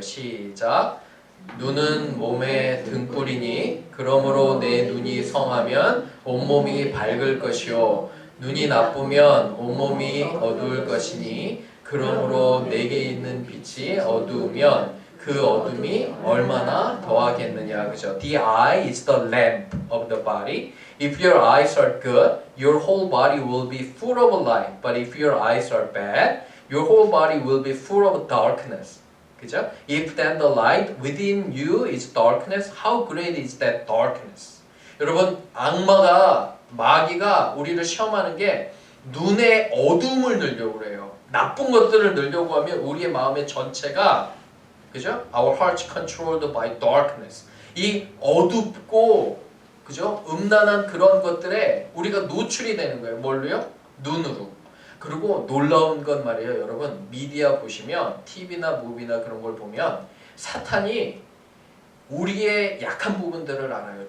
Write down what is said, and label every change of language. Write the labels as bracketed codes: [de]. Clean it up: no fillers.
[ko] 시작. 눈은 몸의 등불이니 그러므로 내 눈이 성하면 온몸이 밝을 것이요 눈이 나쁘면 온몸이 어두울 것이니 그러므로 내게 있는 빛이 어두우면 그 어둠이 얼마나 더하겠느냐. 그죠? [en] The eye is the lamp of the body. If your eyes are good, your whole body will be full of light. But if your eyes are bad, your whole body will be full of darkness. [ko] 그죠? [en] If then the light within you is darkness, how great is that darkness? [ko] 여러분, 마귀가 우리를 시험하는 게 눈의 어둠을 넣으려고 그래요. 나쁜 것들을 넣으려고 하면 우리의 마음의 전체가, 그죠? [en] Our hearts controlled by darkness. [ko] 이 어둡고, 그죠? 음란한 그런 것들에 우리가 노출이 되는 거예요. 뭘로요? 눈으로. 그리고 놀라운 건 말이에요. 여러분 미디어 보시면 TV나 무비나 그런 걸 보면 사탄이 우리의 약한 부분들을 알아요.